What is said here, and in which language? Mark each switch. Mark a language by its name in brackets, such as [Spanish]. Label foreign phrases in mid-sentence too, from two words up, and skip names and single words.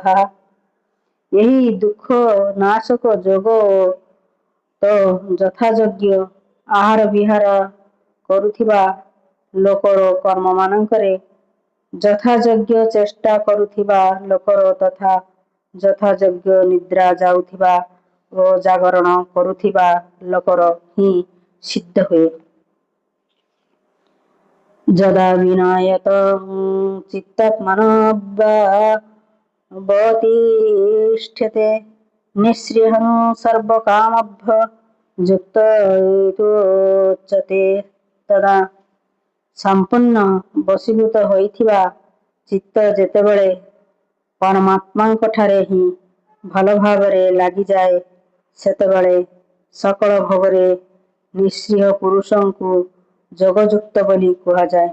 [Odia] ଏହି ଦୁଃଖ ନାଶକ ଯୋଗ ତ ଯଥାଯୋଗ୍ୟ ଆହାର ବିହାର କରୁଥିବା ଲୋକର କର୍ମମାନଙ୍କରେ ଯଥାଯୋଗ୍ୟ ଚେଷ୍ଟା କରୁଥିବା ଲୋକର ତଥା ଯଥାଯୋଗ୍ୟ ନିଦ୍ରା ଯାଉଥିବା ଓ ଜାଗରଣ କରୁଥିବା ଲୋକର ହିଁ ସିଦ୍ଧ ହୁଏ। [Sanskrit] যদা বিনয়ত চিত্তাত্মনবতিষ্ঠতে নিঃস্পৃহং সর্বকামভ্য যুক্ত ইত্যুচ্যতে। [Odia] ତଦା ସମ୍ପୂର୍ଣ୍ଣ ବଶୀଭୂତ ହୋଇଥିବା ଚିତ୍ତ ଯେତେବେଳେ ପରମାତ୍ମାଙ୍କଠାରେ ହିଁ ଭଲ ଭାବରେ ଲାଗିଯାଏ, ସେତେବେଳେ ସକଳ ଭୋଗରେ ନିଃସ୍ପୃହ ପୁରୁଷଙ୍କୁ ଯୋଗଯୁକ୍ତ ବୋଲି କୁହାଯାଏ।